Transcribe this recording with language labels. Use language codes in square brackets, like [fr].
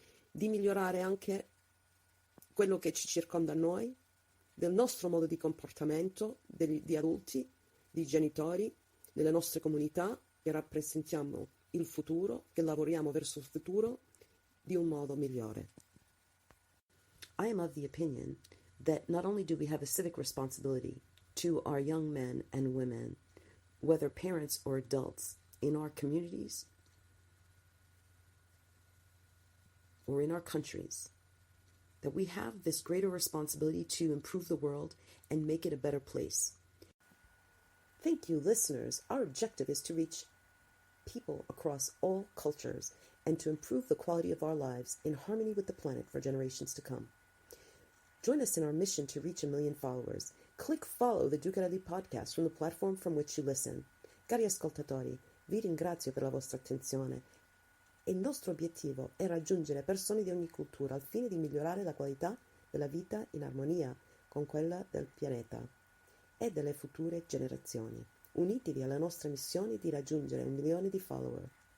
[it] di migliorare anche quello che ci circonda a noi, del nostro modo di comportamento, di adulti, di genitori, delle nostre comunità, che rappresentiamo il futuro, che lavoriamo verso il futuro di un modo migliore. [en] I am of the opinion that not only do we have a civic responsibility to our young men and women, whether parents or adults, in our communities or in our countries, that we have this greater responsibility to improve the world and make it a better place. Thank you, listeners. Our objective is to reach people across all cultures and to improve the quality of our lives in harmony with the planet for generations to come. Join us in our mission to reach 1 million followers. Click follow the Ducarelli podcast from the platform from which you listen. [it] Cari ascoltatori, vi ringrazio per la vostra attenzione. Il nostro obiettivo è raggiungere persone di ogni cultura al fine di migliorare la qualità della vita in armonia con quella del pianeta e delle future generazioni. Unitevi alla nostra missione di raggiungere 1 milione di follower.